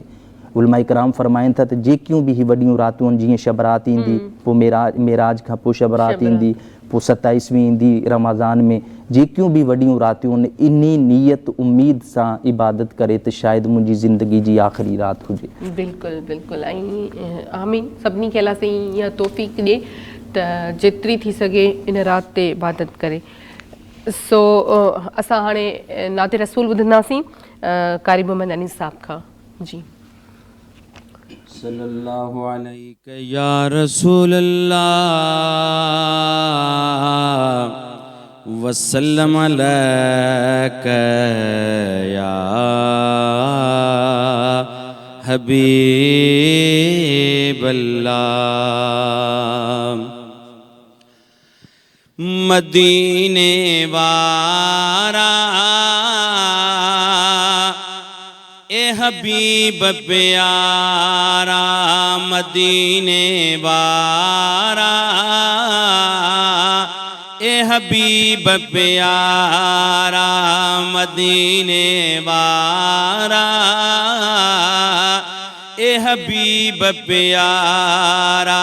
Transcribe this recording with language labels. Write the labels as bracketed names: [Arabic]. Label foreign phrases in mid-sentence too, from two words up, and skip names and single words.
[Sindhi] उलमा इकराम फ़रमाइनि था त जेकियूं बि वॾियूं रातियूं आहिनि, जीअं शब रात ईंदी, पोइ मेराज खां पोइ शब रात ईंदी, पोइ 27वीं ईंदी रमज़ान में, जेकियूं बि वॾियूं रातियूं आहिनि, इन नियत उम्मीद सां इबादत करे त शायदि मुंहिंजी ज़िंदगी जी आख़िरी राति हुजे। बिल्कुलु बिल्कुलु। ऐं आमीन, सभिनी खे अलाह साईं इहा तौफ़ीक़ ॾिए त जेतिरी थी सघे इन राति ते इबादत करे। सो असां हाणे नाते रसूल ॿुधंदासीं कारी मोहम्मद अनीस साहब खां। जी [Arabic] صلى الله عليك يا رسول الله وسلم عليك يا حبيب الله. [Sindhi] मदीने वारा ए हबीब प्यारा, मदीने वारा ए हबीब प्यारा, मदीने वारा ए हबीब प्यारा।